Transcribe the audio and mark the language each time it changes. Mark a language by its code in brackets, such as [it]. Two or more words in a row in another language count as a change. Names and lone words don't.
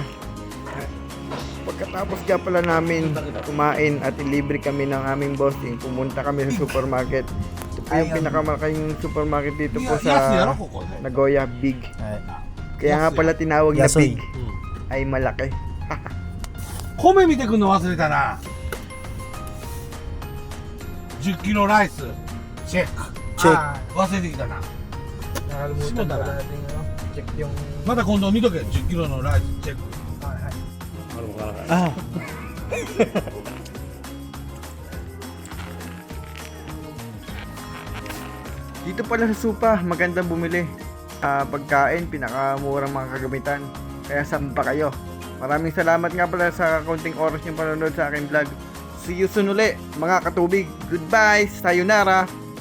[tl] Pagkatapos nga pala namin kumain at ilibre kami ng aming bossing, pumunta kami sa supermarket. Ito po yung pinakamalaking supermarket dito po sa Nagoya, Big. Kaya nga pala tinawag na Big ay malaki. [ja] 米見てくんの忘れたな。10キロ [en] rice check. [ja] 忘れてきたな。 [tl] Nakalimutan na natin check yung... [ja] また今度見とけ。10キロの [en] rice check. [tl] Dito pala sa Supa, magandang bumili. Pagkain, pinakamurang mga kagamitan. Kaya samba kayo. Maraming salamat nga pala sa konting oras yung panonood sa aking vlog. [en] See you soon [tl] uli, mga katubig. [en] Goodbye, sayonara.